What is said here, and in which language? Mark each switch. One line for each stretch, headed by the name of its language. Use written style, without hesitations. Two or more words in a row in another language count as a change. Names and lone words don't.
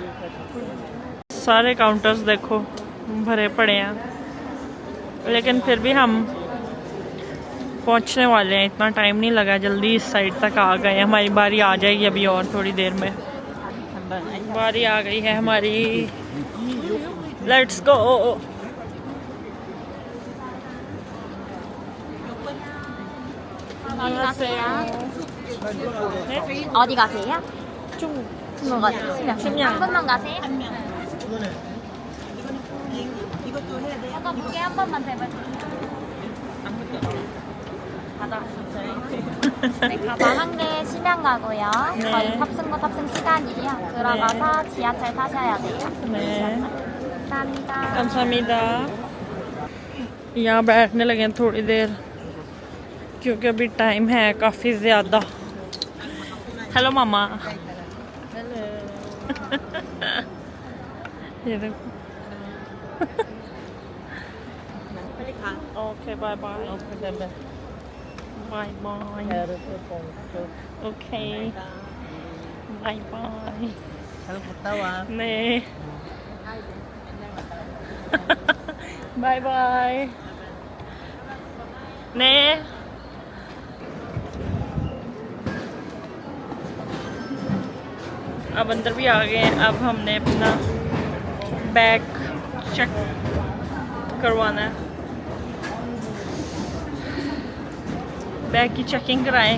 Hindi: सारे काउंटर्स देखो भरे पड़े हैं, लेकिन फिर भी हम पहुंचने वाले हैं, इतना टाइम नहीं लगा, जल्दी इस साइड तक आ गए। हमारी बारी आ जाएगी अभी और थोड़ी देर में, बारी आ गई है हमारी।
English: let's go.
Korean: 어디 가세요? 중국. 중국 가세요? 심양. 한 번만 가세요? 잠깐 무게 한 번만 제발. 네, 가방 한 개 심양 가고요. 네. 저희 탑승구 탑승 시간이에요. 들어가서 지하철 타셔야 돼요. 네, 감사합니다. 감사합니다।
Hindi: यहाँ बैठने लगे हैं थोड़ी देर, क्योंकि अभी टाइम है काफ़ी ज़्यादा। हेलो मामा। हेलो। ये देखो।
English: okay bye bye. bye bye. okay bye bye. 네. bye bye.
Hindi: 네। अब अंदर भी आ गए हैं। अब हमने अपना बैग चेक करवाना है, बैग की चेकिंग कराएं।